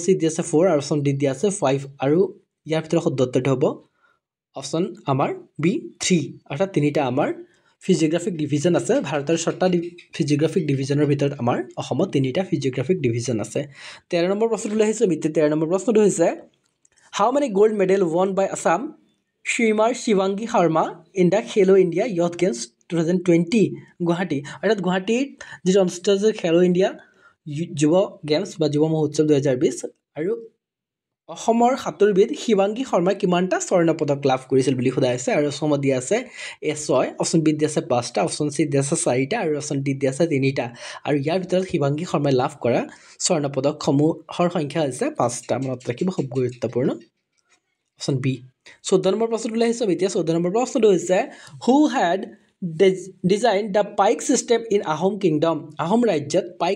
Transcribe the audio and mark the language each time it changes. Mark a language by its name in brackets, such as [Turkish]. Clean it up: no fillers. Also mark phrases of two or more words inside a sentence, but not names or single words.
[Assamese] চি দিয়া আছে 4 আৰু অপশ্যন ডি দিয়া আছে 5 আৰু ইয়াৰ ভিতৰত শুদ্ধ উত্তৰটো হ'ব অপশ্যন আমাৰ B3 অৰ্থাৎ তিনিটা আমাৰ [English] physiographic division [Assamese] আছে ভাৰতৰ 6টা [English] physiographic divisionৰ [Assamese] ভিতৰত আমাৰ অসমত তিনিটা [English] physiographic division [Assamese] আছে 13 নম্বৰ প্ৰশ্নটো আহিছে মিত্ৰে 13 নম্বৰ প্ৰশ্নটো হৈছে [English] how many gold medal won by Assam Shimar Shivangi Sharma in the Khelo India Youth Games 2020 Guwahati [Assamese] অর্থাৎ গুৱাহাটীত যেটো অনুষ্ঠিত হৈছে খেলো ইণ্ডিয়া যুৱ গেমছ বা যুৱ মহোৎসৱ 2020 আৰু অসমৰ সাঁতুৰবিদ শিৱাংগী শৰ্মাই কিমানটা স্বৰ্ণ পদক লাভ কৰিছিল বুলি সোধা হৈছে আৰু অসমত দিয়া আছে A6 অপশ্যন বি দিয়া আছে 5টা অপশ্যন চি দিয়া আছে 4টা আৰু অপশ্যন ডি দিয়া আছে 3টা আৰু ইয়াৰ ভিতৰত শিৱাংগী শৰ্মাই লাভ কৰা স্বৰ্ণ পদকসমূহৰ সংখ্যা হৈছে 5টা মনত ৰাখিব খুব গুৰুত্বপূৰ্ণ অপশ্যন বি 14 নম্বৰ প্ৰশ্নটো আহিছে এতিয়া 14 নম্বৰ প্ৰশ্নটো হৈছে [English] who had design the Paik system in Ahom kingdom [Assamese] আহোম ৰাজ্যত পাইক